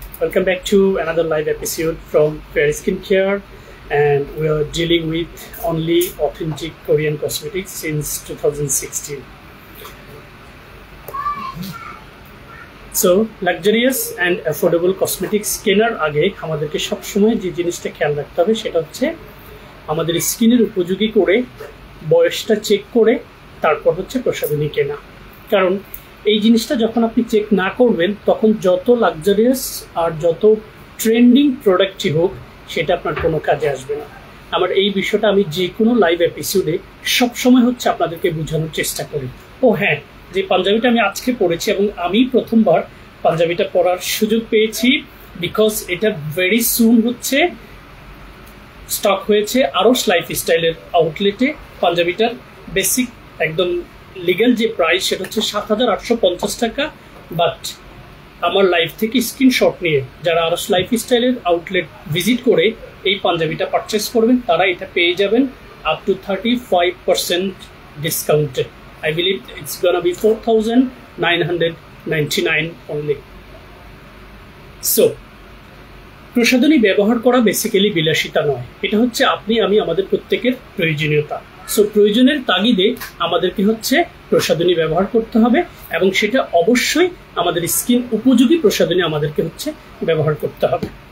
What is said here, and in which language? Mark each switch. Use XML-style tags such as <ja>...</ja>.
<en>Welcome back to another live episode from Fair Skincare, and we are dealing with only authentic Korean cosmetics since 2016. So luxurious and affordable cosmetics</en> <bn>কেনার আগে আমাদেরকে সব সময় যে জিনিসটা খেয়াল রাখতে হবে সেটা হচ্ছে আমাদের স্কিনের উপযোগী করে বয়সটা চেক করে তারপর হচ্ছে প্রসাধনী কেনা। কারণ এই জিনিসটা যখন আপনি চেক না করবেন তখন যত লাক্সারিয়াস আর যত ট্রেন্ডিং প্রোডাক্টই হোক সেটা আপনার কোনো কাজে আসবে না। আমার এই বিষয়টা আমি যে কোনো লাইভ এপিসোডে সবসময় হচ্ছে আপনাদেরকে বোঝানোর চেষ্টা করি। ও হ্যাঁ, যে পাঞ্জাবিটা আমি আজকে পরেছি এবং আমি প্রথমবার পাঞ্জাবিটা পরার সুযোগ পেয়েছি বিকজ এটা ভেরি সুন হচ্ছে স্টক হয়েছে আরস লাইফস্টাইলের আউটলেটে। পাঞ্জাবিটার বেসিক একদম লিগ্যাল যে প্রাইস সেটা হচ্ছে ৭,৮৫০ টাকা, বাট আমার লাইভ থেকে স্ক্রিনশট নিয়ে যারা আরস লাইফস্টাইলের আউটলেট ভিজিট করে এই পাঞ্জাবিটা পারচেস করবেন তারা এটা পেয়ে যাবেন আপ টু 35% ডিসকাউন্টে।</bn> <en>I believe it's gonna be 4,999 only.</en> <bn>So, প্রসাধনী ব্যবহার করা বেসিক্যালি বিলাসিতা নয়, এটা হচ্ছে আপনি আমি আমাদের প্রত্যেকের প্রয়োজনীয়তা। সো প্রয়োজনের তাগিদে আমাদেরকে হচ্ছে প্রসাধনী ব্যবহার করতে হবে এবং সেটা অবশ্যই আমাদের স্কিন উপযোগী প্রসাধনী আমাদেরকে হচ্ছে ব্যবহার করতে হবে।</bn>